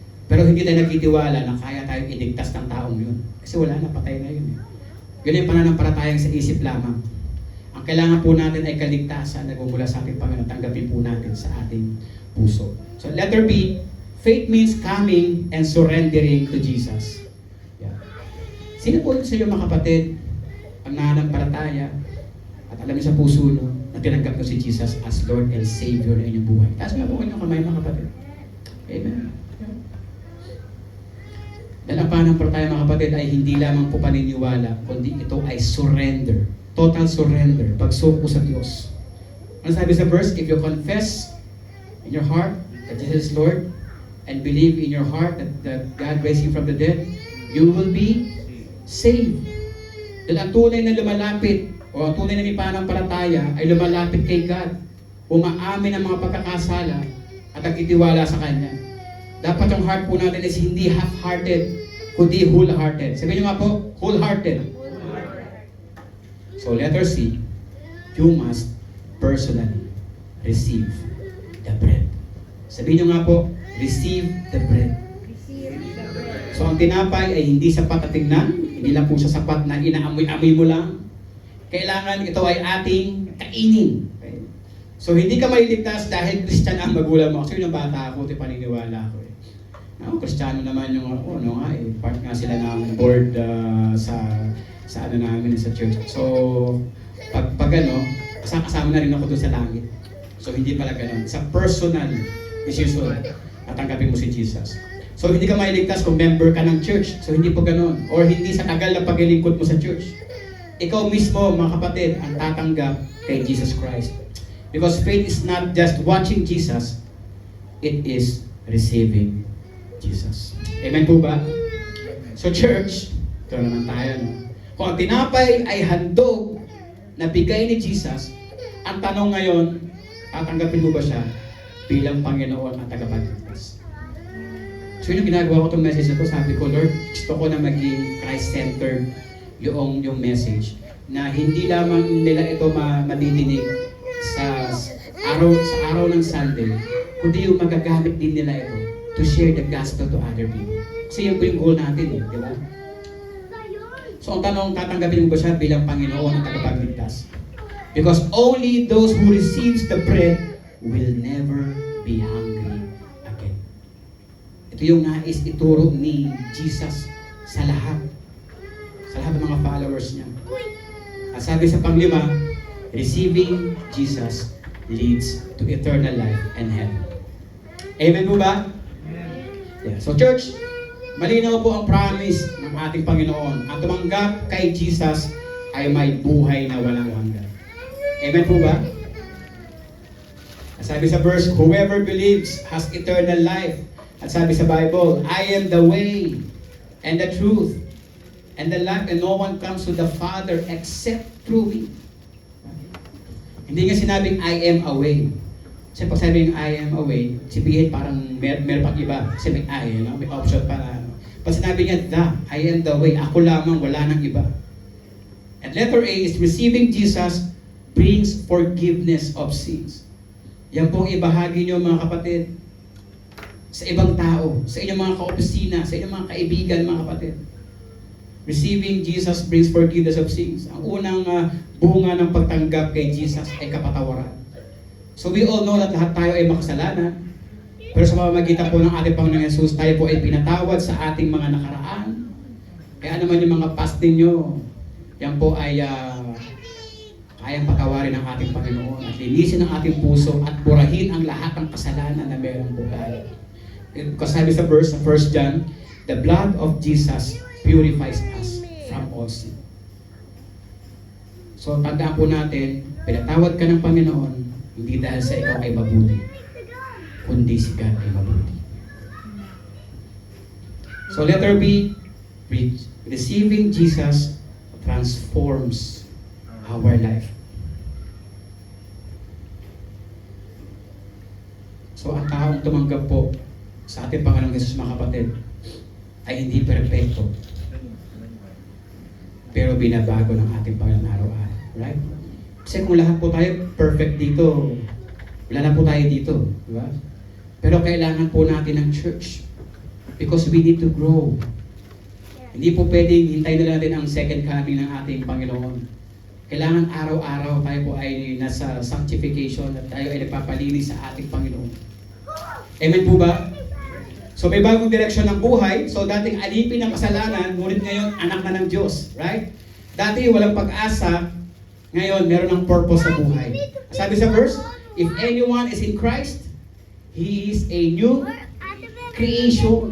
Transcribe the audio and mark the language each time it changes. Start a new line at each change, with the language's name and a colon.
Filipino: Pero hindi tayo nagtitiwala na kaya tayong iligtas ng taong yun. Kasi wala na, patay na yun. Yun yung pananampalatayang sa isip lamang. Ang kailangan po natin ay kaligtasan na gumula sa ating Panginoon. Tanggapin po natin sa ating puso.
English: So letter B, faith means coming and surrendering to Jesus. Yeah.
Filipino: Sino po sa iyo mga kapatid ang nananampalataya at alam niyo sa puso no, na tinanggap mo si Jesus as Lord and Savior na inyong buhay? Taas nga po inyong kamay mga kapatid. Amen. Dahil ang pananampalataya mga kapatid ay hindi lamang po paniniwala, kundi ito ay surrender. Total surrender. Pagsuko sa Diyos. Ano sabi sa verse?
English: If you confess in your heart that Jesus is Lord and believe in your heart that God raised Him from the dead, you will be saved.
Filipino: Dahil ang tunay na lumalapit o ang tunay na may pananampalataya ay lumalapit kay God. Umaamin ang mga pagkakasala at nagtitiwala sa Kanya. Dapat ang heart po natin is hindi half-hearted, kundi whole-hearted. Sabihin niyo nga po, whole-hearted.
English: So letter C, you must personally receive the bread.
Filipino: Sabihin niyo nga po,
English: receive the bread.
Filipino: So ang tinapay ay hindi sapat na tingnan, hindi lang po siya sapat na inaamoy-amoy mo lang. Kailangan ito ay ating kainin. Okay? So hindi ka mailigtas dahil Christian ang magulang mo. Kasi yung bata ako, paniniwala ko. Kristiyano naman yung part nga sila ng board sa ano namin sa church. So pag kasama na rin ako doon sa langit. So hindi pala ganoon. Sa personal decision na tanggapin mo si Jesus. So hindi ka mailigtas kung member ka ng church. So hindi po ganoon. Or hindi sa tagal na paglilingkod mo sa church. Ikaw mismo mga kapatid ang tatanggap kay Jesus Christ.
English: Because faith is not just watching Jesus, it is receiving Jesus.
Filipino: Amen po ba? So church, ito naman tayo. No? Kung ang tinapay ay handog na bigay ni Jesus, ang tanong ngayon, tatanggapin mo ba siya bilang Panginoon at tagapagligtas? So yung ginagawa ko itong message na ito, sabi ko, Lord, gusto ko na maging Christ-centered yung message na hindi lamang nila ito madidinig sa araw ng Sunday, kundi yung magagamit din nila ito
English: to share the gospel to other people.
Filipino: Kasi yun po yung goal natin, di ba? So ang tanong, tatanggapin mo ba siya bilang Panginoon at tagapagligtas?
English: Because only those who receives the bread will never be hungry again.
Filipino: Ito yung nais ituro ni Jesus sa lahat ng mga followers niya. At sabi sa panglima,
English: receiving Jesus leads to eternal life and heaven.
Filipino: Amen po ba?
English: Yeah.
Filipino: So church, malinaw po ang promise ng ating Panginoon. Ang tumanggap kay Jesus ay may buhay na walang hanggan. Amen po ba? At sabi sa verse,
English: whoever believes has eternal life. At sabi sa Bible, I am the way and the truth and the life, and no one comes to the Father except through me.
Filipino: Hindi nga sinabing
English: I am a way.
Filipino: Kasi pag sabing I am a way, sabihin parang meron pang iba. Kasi may I, may option para. Pag sinabi niya,
English: I am the way,
Filipino: ako lamang, wala nang iba.
English: And letter A is receiving Jesus brings forgiveness of sins.
Filipino: Yan pong ibahagi niyo mga kapatid sa ibang tao, sa inyong mga kaopisina, sa inyong mga kaibigan mga kapatid.
English: Receiving Jesus brings forgiveness of sins.
Filipino: Ang unang bunga ng pagtanggap kay Jesus ay kapatawaran.
English: So we all know that
Filipino: lahat tayo ay makasalanan. Pero sa pamamagitan po ng ating Panginoong Yesus, tayo po ay pinatawad sa ating mga nakaraan. Kaya naman yung mga past ninyo, yan po ay kayang patawarin ng ating Panginoon at linisin ang ating puso at burahin ang lahat ng kasalanan na meron po tayo. Kasi sabi sa verse, sa
English: 1 John, the blood of Jesus purifies us from all sin.
Filipino: So tandaan po natin, pinatawad ka ng Panginoon, hindi dahil sa ikaw ay mabuti, kundi si God ay mabuti.
English: So letter B, receiving Jesus transforms our life.
Filipino: So ang taong tumanggap po sa ating Panginoong Jesus, mga kapatid, ay hindi perpekto. Pero binabago ng ating Panginoon araw-araw. Right? Kasi kung lahat po tayo perfect dito, wala na po tayo dito. Di ba? Pero kailangan po natin ng church.
English: Because we need to grow.
Filipino: Hindi po pwedeng hintayin na natin ang second coming ng ating Panginoon. Kailangan araw-araw tayo po ay nasa sanctification at tayo ay nagpapalinis sa ating Panginoon. Amen po ba? So may bagong direksyon ng buhay. So dating alipin ng kasalanan, ngunit ngayon anak na ng Diyos. Right? Dati walang pag-asa, ngayon meron ng purpose sa buhay. Sabi sa verse,
English: if anyone is in Christ, he is a new creation.